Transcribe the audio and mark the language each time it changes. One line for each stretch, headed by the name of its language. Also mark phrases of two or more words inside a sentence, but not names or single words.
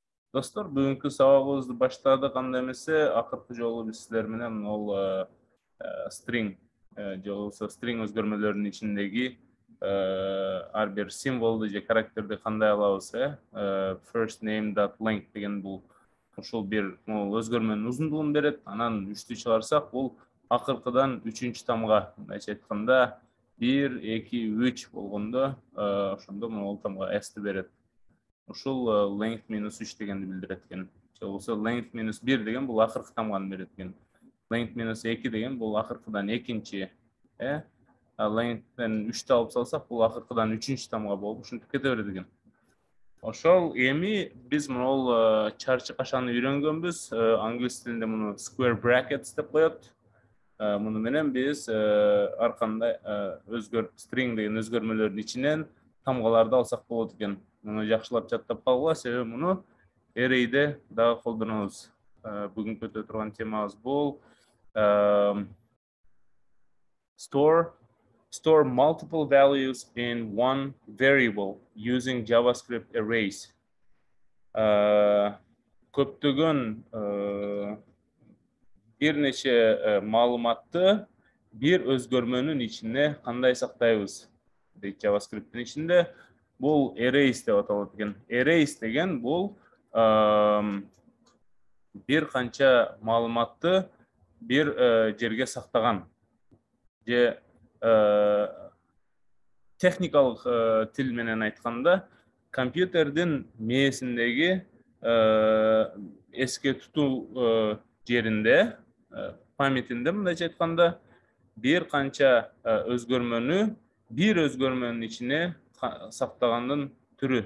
Kyrgyz: Достор, бүгүнкү сабагыбызды баштадык, анда эмесе акыркы жолу биз силер менен ол string же болбосо string өзгөрмөлөрүнүн ичиндеги ар бир символду же характерди кандай алабыз,
English: first name dot length
Kyrgyz: деген бул ушул бир өзгөрмөнүн узундугун берет. Анан 3-тү чыгарсак, бул акыркыдан 3-үнчү тамга, мындайча айтканда 1, 2, 3 болгондо ошондо могул тамга s-ти берет. Ушул
English: length minus 3
Kyrgyz: дегенди билдирет экен. Же болбосо
English: length minus 1
Kyrgyz: деген бул акыркы тамганы берет экен.
English: Length minus 2
Kyrgyz: деген бул акыркыдан экинчи, length'тен 3-тү алып салсак, бул акыркыдан 3-үнчү тамга болуп ушинтип кете берет экен. Ошол эми биз могул чарчы кашаны үйрөнгөнбүз. Англис тилинде муну
English: square brackets
Kyrgyz: деп коет. Муну менен биз ар кандай string деген өзгөрмөлөрдүн ичинен тамгаларды алсак болот экен. Муну жакшылап жаттап калгыла, себеби муну array'де дагы колдонобуз. Бүгүнкү өтө турган темабыз бул
English: store multiple values in one variable using JavaScript arrays.
Kyrgyz: Көптөгөн бир нече маалыматты бир өзгөрмөнүн ичине кандай сактайбыз дейт JavaScript'ин ичинде. Бул arrays деп аталат экен. Arrays деген бул бир канча маалыматты бир жерге сактаган же техникалык тил менен айтканда компьютердин мээсиндеги эске тутуу жеринде, памятинде мындайча айтканда бир канча өзгөрмөнү бир өзгөрмөнүн ичине сактагандын түрү.